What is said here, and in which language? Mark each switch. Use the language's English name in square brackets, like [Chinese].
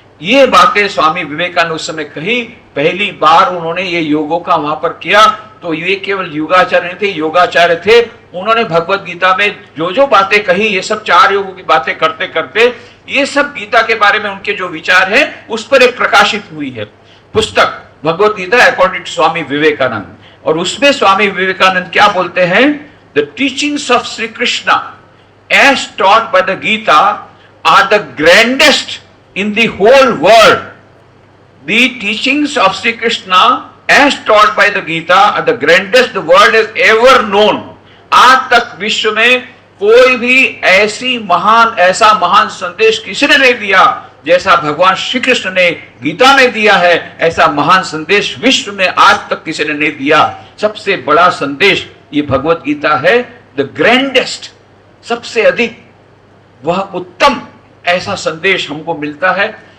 [Hindi] ये बातें स्वामी विवेकानंद उस समय कही। पहली बार उन्होंने ये योगों का वहां पर किया, तो ये केवल योगाचार्य नहीं थे, योगाचार्य थे। उन्होंने भगवत गीता में जो जो बातें कही, ये सब 4 योगों की बातें करते करते, ये सब गीता के बारे में उनके जो विचार है उस पर एक प्रकाशित हुई है पुस्तक, भगवत गीता अकॉर्डिंग टू स्वामी विवेकानंद। और उसमें स्वामी विवेकानंद क्या बोलते हैं? [English] The teachings of Shri Krishna as taught by the Gita are the grandest in the whole world. The teachings of Sri Krishna as taught by the Gita are the grandest the world has ever known. [Hindi] आज तक विश्व में कोई भी ऐसा महान संदेश किसी ने नहीं दिया जैसा भगवान श्री कृष्ण ने गीता में दिया है। ऐसा महान संदेश विश्व में आज तक किसी ने नहीं दिया। सबसे बड़ा संदेश ये भगवत गीता है, द ग्रैंडेस्ट, सबसे अधिक, वह उत्तम ऐसा संदेश हमको मिलता है।